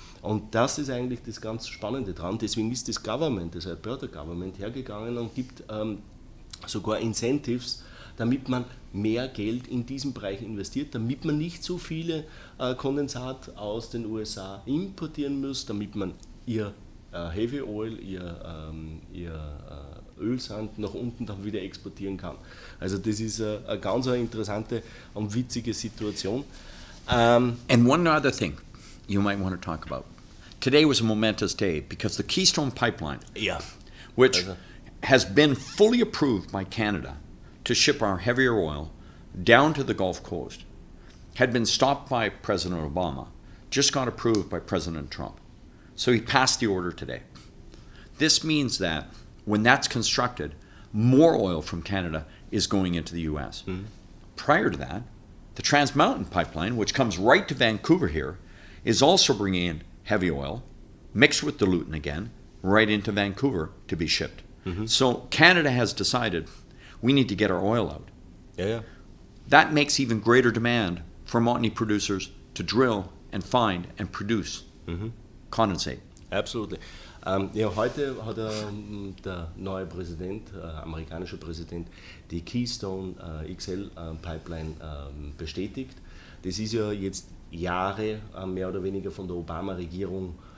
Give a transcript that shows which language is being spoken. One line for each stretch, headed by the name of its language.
German: Und das ist eigentlich das ganz Spannende dran. Deswegen ist das Government, das Alberta Government, hergegangen und gibt sogar Incentives, damit man mehr Geld in diesen Bereich investiert, damit man nicht so viele Kondensat aus den USA importieren muss, damit man ihr Heavy Oil, ihr Ölsand nach unten dann wieder exportieren kann. Also das ist eine ganz interessante und witzige Situation.
English: And one other thing you might want to talk about. Today was a momentous day because the Keystone Pipeline, which has been fully approved by Canada to ship our heavier oil down to the Gulf Coast, had been stopped by President Obama, just got approved by President Trump. So he passed the order today. This means that when that's constructed, more oil from Canada is going into the US. Mm-hmm. Prior to that, the Trans Mountain Pipeline, which comes right to Vancouver here, is also bringing in heavy oil, mixed with diluent again, right into Vancouver to be shipped. Mm-hmm. So Canada has decided we need to get our oil out. Yeah. That makes even greater demand for Montney producers to drill and find and produce condensate. Absolutely.
German: Heute hat der neue Präsident, amerikanische Präsident, die Keystone XL Pipeline bestätigt. Das ist ja jetzt Jahre mehr oder weniger von der Obama-Regierung